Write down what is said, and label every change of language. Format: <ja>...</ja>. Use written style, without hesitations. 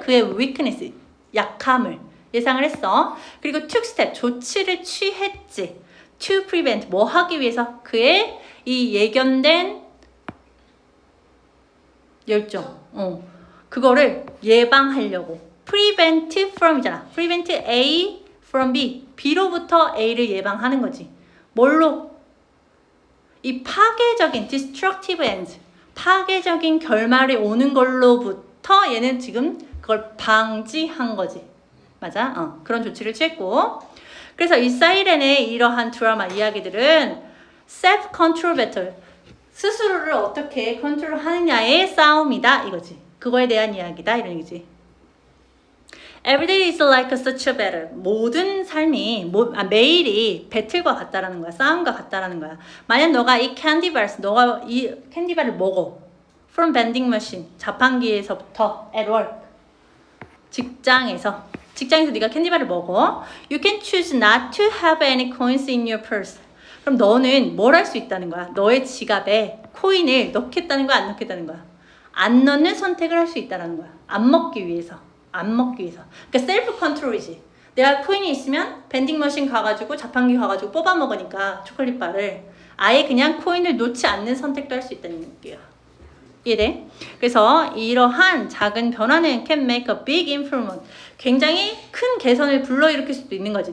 <ko>그의 weakness, 약함을 예상을 했어. 그리고</ko> <en>took step,</en> <ko>조치를 취했지.</ko> <en>to prevent,</en> <ko>뭐 하기 위해서? 그의 이 예견된 열정, 그거를 예방하려고. prevent from이잖아. prevent A from B, B로부터 A를 예방하는 거지. 뭘로? 이 파괴적인 destructive end, 파괴적인 결말이 오는 걸로부터 얘는 지금 그걸 방지한 거지. 맞아? 그런 조치를 취했고. 그래서 이 사이렌의 이러한 드라마 이야기들은 self-control battle, 스스로를 어떻게 컨트롤하느냐의 싸움이다 이거지. 그거에 대한 이야기다 이런 얘기지.</ko> <en>Every day is like such a battle.</en> <ko>모든 삶이 매일이 배틀과 같다라는 거야. 싸움과 같다라는 거야. 만약 너가 이 너가 이 캔디바를 먹어.</ko> <en>From vending machine,</en> <ko>자판기에서부터</ko> <en>at work.</en> <ko>직장에서 네가 캔디바를 먹어.</ko> <en>You can choose not to have any coins in your purse.</en> <ko>그럼 너는 뭘 할 수 있다는 거야? 너의 지갑에 코인을 넣겠다는 거야, 안 넣겠다는 거야? 안 넣는 선택을 할 수 있다는 거야. 안 먹기 위해서. 그러니까 셀프 컨트롤이지. 내가 코인이 있으면 밴딩 머신 가가지고 자판기 가가지고 뽑아 먹으니까 초콜릿 바를 아예 그냥 코인을 놓지 않는 선택도 할 수 있다는 얘기야. 이해돼? 그래서 이러한 작은 변화는</ko> <en>can make a big improvement.</en> <ko>굉장히 큰 개선을 불러일으킬 수도 있는 거지.</ko>